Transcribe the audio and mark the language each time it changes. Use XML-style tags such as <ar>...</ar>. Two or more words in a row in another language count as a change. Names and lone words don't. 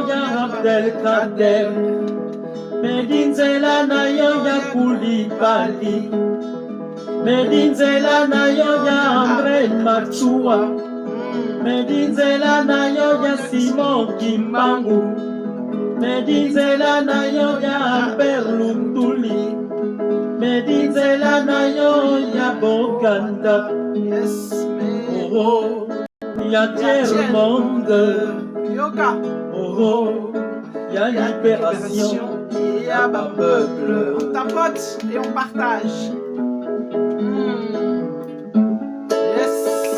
<kg>ya Abdelkader, medinzela na yo ya Koulibaly, medinzela na yo ya André Matsua, medinzela na yo ya Simon Kimbangu, medinzela na yo ya Albert Lutuli, medinzela na yo ya Boganda.</kg> <fr>Yes, Oh, y'a tiers monde. Yoka. Oh, y'a libération. Il y a un peuple. On tapote et on partage. Yes.</fr>